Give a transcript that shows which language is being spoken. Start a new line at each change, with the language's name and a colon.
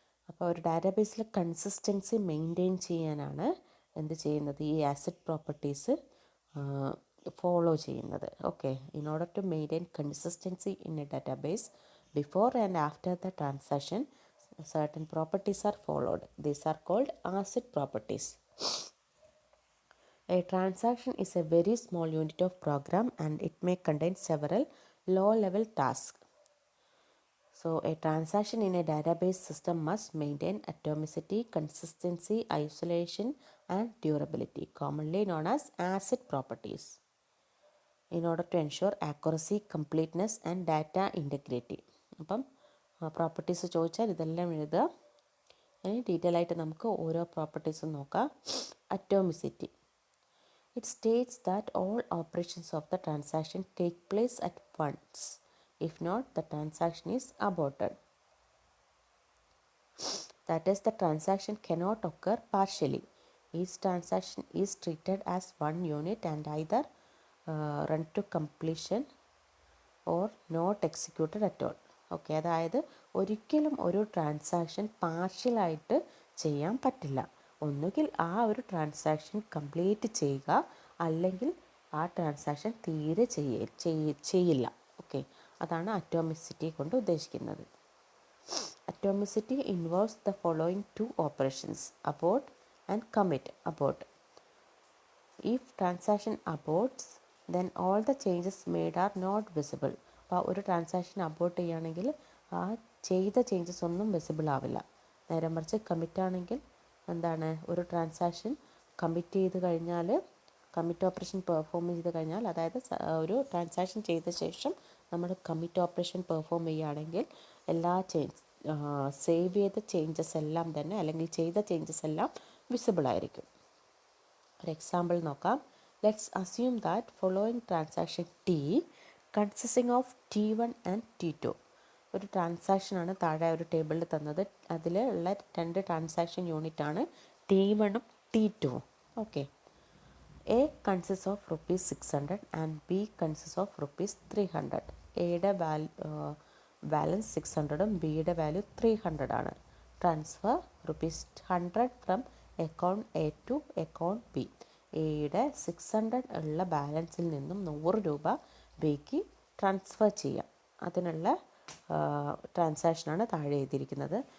Malayalam: അപ്പോൾ ഒരു ഡാറ്റാബേസിൽ കൺസിസ്റ്റൻസി മെയിൻറ്റെയിൻ ചെയ്യാനാണ് എന്ത് ചെയ്യുന്നത്, ഈ ആസിഡ് പ്രോപ്പർട്ടീസ് ഫോളോ ചെയ്യുന്നത്.
English: Okay, in order to maintain consistency in a database before and after the transaction certain properties are followed. These are called ACID properties. A transaction is a very small unit of program and it may contain several low-level tasks. So, a transaction in a database system must maintain atomicity, consistency, isolation, and durability, commonly known as ACID properties, in order to ensure accuracy, completeness, and data integrity.
Malayalam: അപ്പം properties ചോദിച്ചാൽ ഇതെല്ലാം എഴുതുക. ഇനി detail ആയിട്ട് നമുക്ക് ഓരോ പ്രോപ്പർട്ടീസും നോക്കാം.
English: Atomicity. It states that all operations of the transaction take place at once. If not, the transaction is aborted. That is, the transaction cannot occur partially. Each transaction is treated as one unit and either run to completion or not executed at all.
Malayalam: Okay, അതായത് ഒരിക്കലും ഒരു transaction പാർഷ്യലായിട്ട് ചെയ്യാൻ പറ്റില്ല. ഒന്നുകിൽ ആ ഒരു transaction complete ചെയ്യുക, അല്ലെങ്കിൽ ആ ട്രാൻസാക്ഷൻ തീരെ ചെയ്യില്ല. ഓക്കെ, അതാണ് അറ്റോമിസിറ്റി കൊണ്ട് ഉദ്ദേശിക്കുന്നത്.
English: Atomicity involves the following two operations, abort and commit. Abort. If transaction aborts then all the changes made are not visible.
Malayalam: അപ്പോൾ ഒരു ട്രാൻസാക്ഷൻ അബോർട്ട് ചെയ്യുകയാണെങ്കിൽ ആ ചെയ്ത ചേഞ്ചസ് ഒന്നും വിസിബിൾ ആവില്ല. നേരെ മറിച്ച് കമ്മിറ്റ് ആണെങ്കിൽ എന്താണ്, ഒരു ട്രാൻസാക്ഷൻ കമ്മിറ്റ് ചെയ്ത് കഴിഞ്ഞാൽ, കമ്മിറ്റ് ഓപ്പറേഷൻ പെർഫോം ചെയ്ത് കഴിഞ്ഞാൽ, അതായത് ഒരു ട്രാൻസാക്ഷൻ ചെയ്ത ശേഷം നമ്മൾ കമ്മിറ്റ് ഓപ്പറേഷൻ പെർഫോം ചെയ്യുകയാണെങ്കിൽ എല്ലാ സേവ് ചെയ്ത ചേഞ്ചസ് എല്ലാം തന്നെ, അല്ലെങ്കിൽ ചെയ്ത ചേഞ്ചസ് എല്ലാം വിസിബിൾ ആയിരിക്കും. ഒരു എക്സാമ്പിൾ നോക്കാം.
English: Let's assume that following transaction T consisting of T1 and T2.
Malayalam: ഒരു ട്രാൻസാക്ഷനാണ് താഴെ ഒരു ടേബിളിൽ തന്നത്. അതിൽ ഉള്ള രണ്ട് ട്രാൻസാക്ഷൻ യൂണിറ്റാണ് T1ഉം T2ഉം.
English: Okay, A consists of ₹600 and B consists of ₹300.
Malayalam: എയുടെ ബാലൻസ് 600ഉം ബിയുടെ വാല്യൂ 300 ആണ്.
English: Transfer ₹100 from account A to account B.
Malayalam: എയുടെ 600 ഉള്ള ബാലൻസിൽ നിന്നും 100 രൂപ ബിക്ക് ട്രാൻസ്ഫർ ചെയ്യാം. അതിനുള്ള ട്രാൻസാക്ഷനാണ് താഴെ എഴുതിയിരിക്കുന്നത്.